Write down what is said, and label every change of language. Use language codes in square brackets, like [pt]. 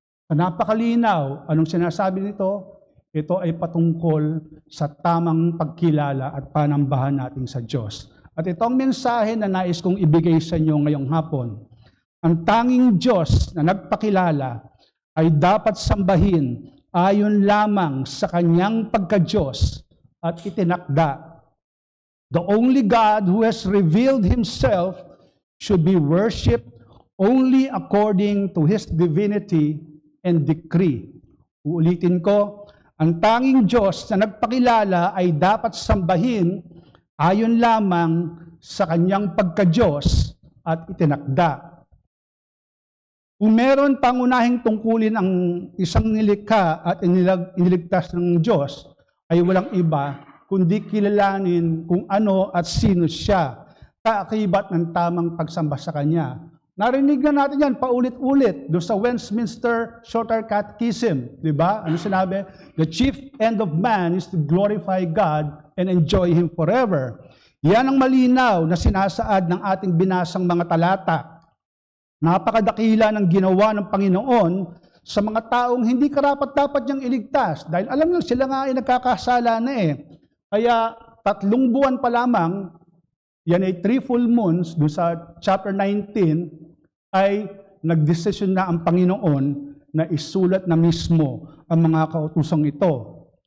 [tl] Napakalinaw, anong sinasabi nito? Ito ay patungkol sa tamang pagkilala at panambahan natin sa Diyos. At ito ang mensahe na nais kong ibigay sa inyo ngayong hapon. Ang tanging Diyos na nagpakilala ay dapat sambahin ayon lamang sa kanyang pagka-Diyos at itinakda. [en] The only God who has revealed Himself should be worshipped only according to His divinity and decree. [tl] Uulitin ko, ang tanging Diyos na nagpakilala ay dapat sambahin ayon lamang sa kanyang pagka-Diyos at itinakda. Kung meron pangunahing tungkulin ang isang nilikha at iniligtas ng Diyos, ay walang iba kundi kilalanin kung ano at sino siya, kaakibat ng tamang pagsamba sa Kanya. Narinig na natin yan paulit-ulit doon sa Westminster Shorter Catechism. Di ba? Ano sinabi? [en] The chief end of man is to glorify God and enjoy Him forever. [tl] Yan ang malinaw na sinasaad ng ating binasang mga talata. Napakadakila ng ginawa ng Panginoon sa mga taong hindi karapat-dapat niyang iligtas. Dahil alam nyo, sila nga ay nagkakasala na eh. Kaya 3 buwan pa lamang, yan ay 3 full moons, doon sa chapter 19, ay nagdesisyon na ang Panginoon na isulat na mismo ang mga kautosang ito.